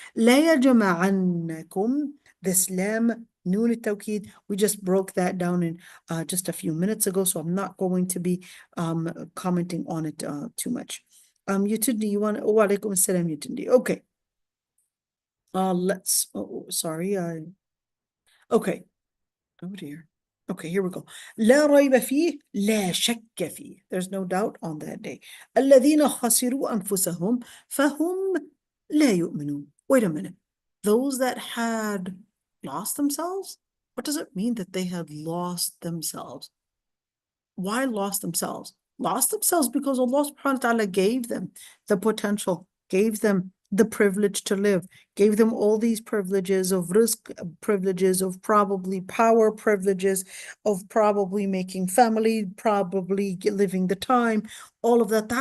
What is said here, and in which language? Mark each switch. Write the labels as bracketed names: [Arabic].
[Arabic] لا يجمعنكم, [English] this lam, noon al-tawkid, we just broke that down in just a few minutes ago, so I'm not going to be commenting on it too much. Yutindi, you want, [Arabic] wa alaikum assalam, [English] Yutindi. Okay. Let's, sorry. Okay. Oh dear. Okay, here we go. [Arabic] لا ريب فيه لا شك فيه. [English] There's no doubt on that day. [Arabic] الذين خسروا أنفسهم فهم لا يؤمنون. [English] Wait a minute. Those that had lost themselves? What does it mean that they had lost themselves? Why lost themselves? Lost themselves because Allah subhanahu wa ta'ala gave them the potential, gave them the privilege to live, gave them all these privileges of rizq, privileges of probably power, privileges of probably making family, probably living the time, all of that.